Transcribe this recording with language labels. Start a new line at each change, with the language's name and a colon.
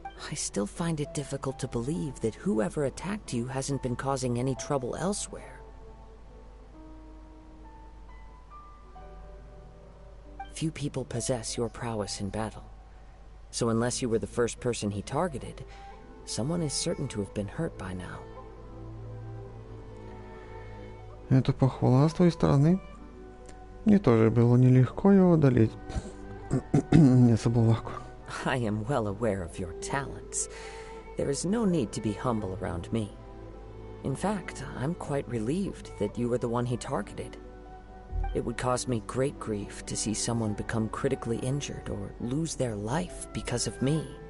English: I still find it difficult to believe that whoever attacked you hasn't been causing any trouble elsewhere. Few people possess your prowess in battle. So unless you were the first person he targeted, someone is certain to have been hurt by now.
Russian: Это похвала с твоей стороны. Мне тоже было нелегко его одолеть. Не соболаку.
English: I am well aware of your talents. There is no need to be humble around me. In fact, I'm quite relieved that you were the one he targeted. It would cause me great grief to see someone become critically injured or lose their life because of me.